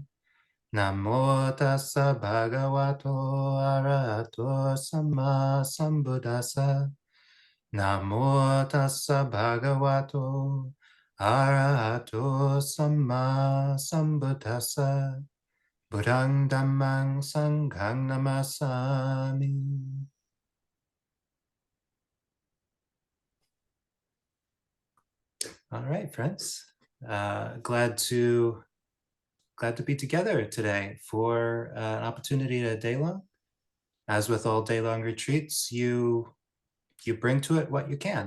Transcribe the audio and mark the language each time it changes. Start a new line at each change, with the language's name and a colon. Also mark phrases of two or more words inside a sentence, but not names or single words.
Pali: Namo tassa bhagavato arahato samma sambuddhassa. Namo tassa bhagavato arahato samma sambuddhassa. Buddhang dhammang sanghang namasami.
English: All right, friends. Glad to be together today for an opportunity to Daylong. As with all Daylong retreats, you bring to it what you can.